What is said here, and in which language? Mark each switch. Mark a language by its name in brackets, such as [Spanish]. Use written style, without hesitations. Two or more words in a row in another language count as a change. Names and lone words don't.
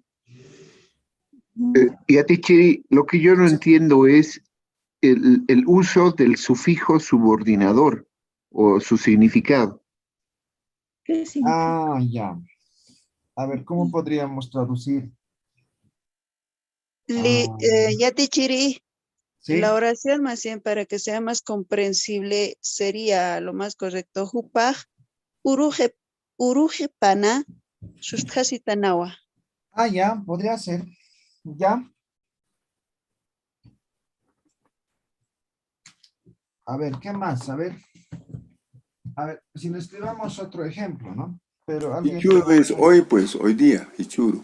[Spanish] Y a ti, Chiri, lo que yo no entiendo es el uso del sufijo subordinador o su significado. ¿Qué significa? Ah, ya. A ver, ¿cómo podríamos traducir? Yatichiri, ¿sí? la oración más bien para que sea más comprensible sería lo más correcto. [Aymara] Jupaj, uruje pana, susthasitanawa. [Spanish] Ah, ya, podría ser. Ya. A ver, ¿qué más? A ver, si le escribamos otro ejemplo, ¿no? Pero alguien... Hichuru es hoy, pues, hoy día, Hichuru.